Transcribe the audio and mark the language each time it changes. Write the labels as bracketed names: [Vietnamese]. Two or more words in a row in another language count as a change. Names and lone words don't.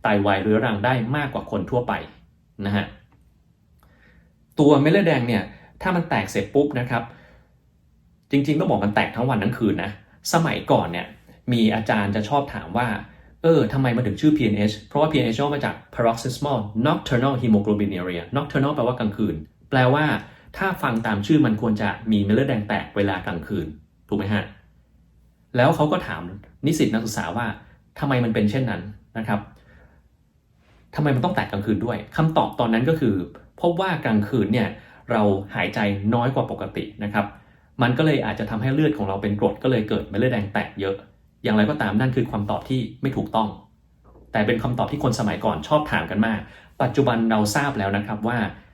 [Thai] วายเรื้อรังได้มากกว่าคนทั่วไปนะฮะตัวเม็ดเลือดแดงเนี่ยถ้ามันแตกเสร็จปุ๊บนะครับจริงๆต้องบอกมันแตกทั้งวันทั้งคืนนะสมัยก่อนเนี่ยมี อาจารย์จะชอบถามว่าทำไมมันถึงชื่อ PNH เพราะว่า PNH มาจาก [English] paroxysmal nocturnal hemoglobinuria nocturnal [Thai] แปลว่ากลางคืนแปลว่า ถ้าฟังตามชื่อมันควรจะมีเม็ดเลือดแดงแตกเวลากลางคืนถูกไหมฮะแล้วเขาก็ถามนิสิตนักศึกษาว่าทำไมมันเป็นเช่นนั้นนะครับทำไมมันต้องแตกกลางคืนด้วยคำตอบตอนนั้นก็คือพบว่ากลางคืนเนี่ยเราหายใจน้อยกว่าปกตินะครับมันก็เลยอาจจะทำให้เลือดของเราเป็นกรดก็เลยเกิดเม็ดเลือดแดงแตกเยอะอย่างไรก็ตามนั่นคือคำตอบที่ไม่ถูกต้องแต่เป็นคำตอบที่คนสมัยก่อนชอบถามกันมากปัจจุบันเราทราบแล้วนะครับว่า